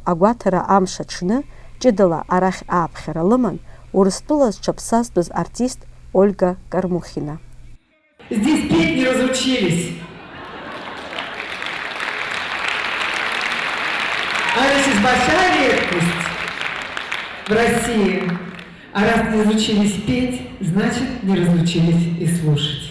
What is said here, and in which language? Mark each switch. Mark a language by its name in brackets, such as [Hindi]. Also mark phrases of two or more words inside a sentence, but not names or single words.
[Abkhazian] агәаҭара амш аҽны, ҷыдала арахь ааԥхьара лыман, Урыстәыла зҽаԥсазтәыз артист Ольга Кормухина. [Russian] Здесь петь не разучились. Она сейчас большая редкость в России. А раз не разучились петь, значит, не разучились и слушать.